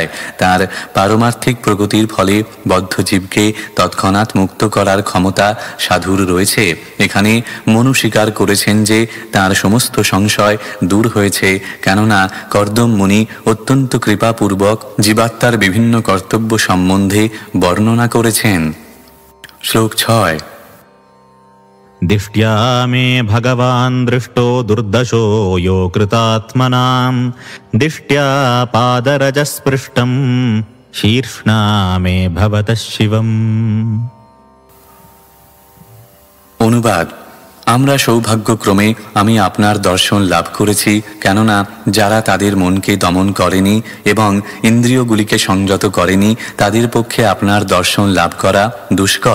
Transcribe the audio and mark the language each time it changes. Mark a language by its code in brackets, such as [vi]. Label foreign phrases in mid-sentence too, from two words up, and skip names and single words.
[bn] তার পারমার্থিক প্রগতির ফলে বদ্ধজীবকে তৎক্ষণাৎ মুক্ত করার ক্ষমতা সাধুর রয়েছে। এখানে মনু স্বীকার করেছেন যে তার সমস্ত সংশয় দূর হয়েছে, কেননা কর্দম মুনি অত্যন্ত কৃপাপূর্বক জীবাত্মার বিভিন্ন কর্তব্য সম্বন্ধে বর্ণনা করেছেন। শ্লোক 6। [sa] दिष्ट्या मे भगवान् दृष्टो दुर्दशो यो कृतात्मनां दिष्ट्या पादरजस्पृष्टं शीर्ष्णा मे भवतः शिवम्। [bn] অনুবাদ: আমরা সৌভাগ্যক্রমে আমি আপনার দর্শন লাভ করেছি, কেননা যারা তাদের মনকে দমন করেনি এবং ইন্দ্রিয়গুলিকে সংযত করেনি, তাদের পক্ষে আপনার দর্শন লাভ করা দুষ্কর।